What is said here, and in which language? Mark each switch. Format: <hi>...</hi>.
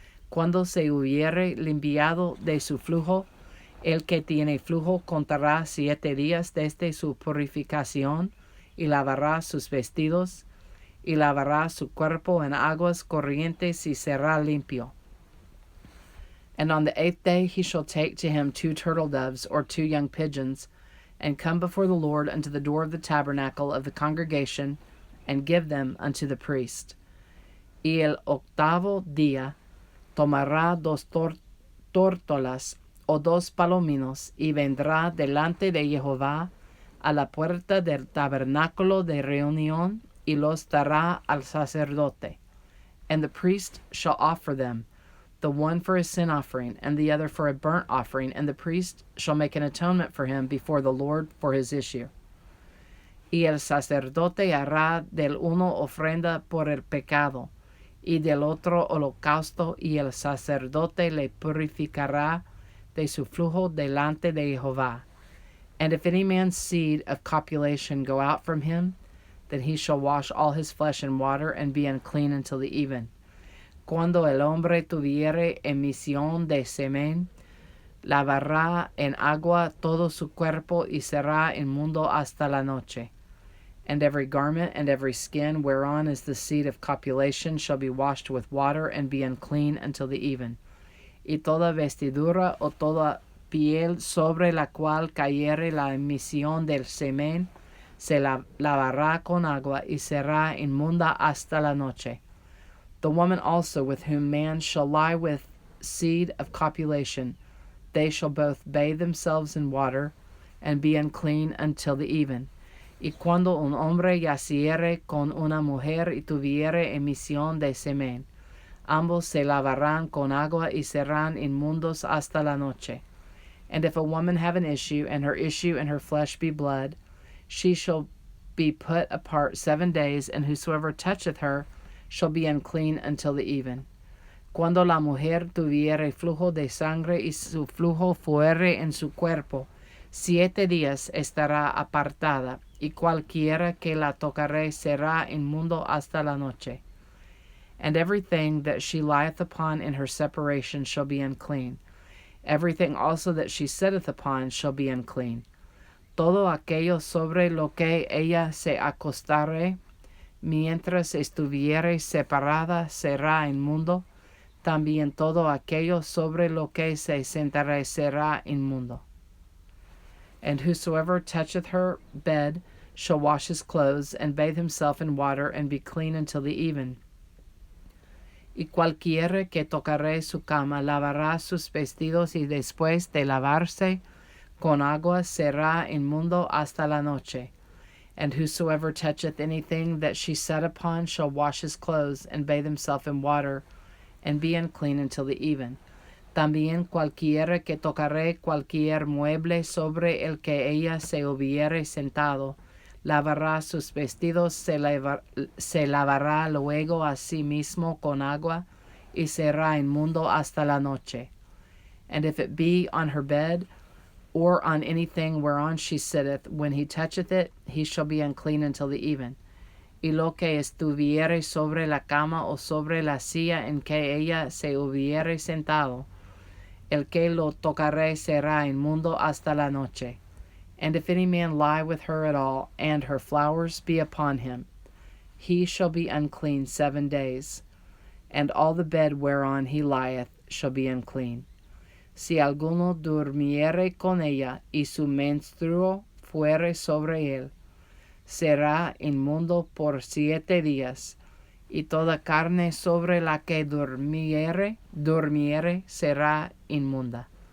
<es>Cuando se hubiere limpiado de su flujo, el que tiene flujo contará 7 días desde su purificación, y lavará sus vestidos, y lavará su cuerpo en aguas corrientes, y será limpio.</es> <en>And on the 8th day he shall take to him 2 turtle doves, or 2 young pigeons, and come before the Lord unto the door of the tabernacle of the congregation, and give them unto the priest.</en> <es>Y el 8º día tomará 2 tórtolas o 2 palominos, y vendrá delante de Jehová a la puerta del tabernáculo de reunión, y los dará al sacerdote.</es> <en>And the priest shall offer them, the one for a sin offering, and the other for a burnt offering, and the priest shall make an atonement for him before the Lord for his issue.</en> <es>Y el sacerdote hará del uno ofrenda por el pecado, y del otro holocausto, y el sacerdote le purificará de su flujo delante de Jehová.</es> <en>And if any man's seed of copulation go out from him, then he shall wash all his flesh in water, and be unclean until the even.</en> <es>Cuando el hombre tuviere emisión de semen, lavará en agua todo su cuerpo y será inmundo hasta la noche.</es> <en>And every garment and every skin whereon is the seed of copulation shall be washed with water and be unclean until the even.</en> <es>Y toda vestidura o toda piel sobre la cual cayere la emisión del semen se lavará con agua y será inmunda hasta la noche.</es> <en>The woman also with whom man shall lie with seed of copulation, they shall both bathe themselves in water and be unclean until the even.</en> <es>Y cuando un hombre yaciere con una mujer y tuviere emisión de semen, ambos se lavarán con agua y serán inmundos hasta la noche.</es> <en>And if a woman have an issue, and her issue and her flesh be blood, she shall be put apart 7 days, and whosoever toucheth her shall be unclean until the even.</en> <es>Cuando la mujer tuviere flujo de sangre y su flujo fuere en su cuerpo, 7 días estará apartada, y cualquiera que la tocare será inmundo hasta la noche.</es> <en>And everything that she lieth upon in her separation shall be unclean. Everything also that she sitteth upon shall be unclean.</en> <es>Todo aquello sobre lo que ella se acostare, mientras estuviere separada, será inmundo. También todo aquello sobre lo que se sentare será inmundo.</es> <en>And whosoever toucheth her bed shall wash his clothes, and bathe himself in water, and be clean until the even.</en> <es>Y cualquiera que tocare su cama lavará sus vestidos, y después de lavarse con agua será inmundo hasta la noche.</es> <en>And whosoever toucheth anything that she sat upon shall wash his clothes, and bathe himself in water, and be unclean until the even.</en> <es>También cualquiera que tocare cualquier mueble sobre el que ella se hubiere sentado, lavará sus vestidos, se lavará luego a sí mismo con agua, y será inmundo hasta la noche.</es> <en>And if it be on her bed, or on anything whereon she sitteth, when he toucheth it, he shall be unclean until the even.</en> <es>Y lo que estuviere sobre la cama o sobre la silla en que ella se hubiere sentado, el que lo tocare será inmundo hasta la noche.</es> <en>And if any man lie with her at all, and her flowers be upon him, he shall be unclean 7 days, and all the bed whereon he lieth shall be unclean.</en> <es>Si alguno durmiere con ella, y su menstruo fuere sobre él, será inmundo por 7 días, y toda carne sobre la que durmiere será inmunda.</es>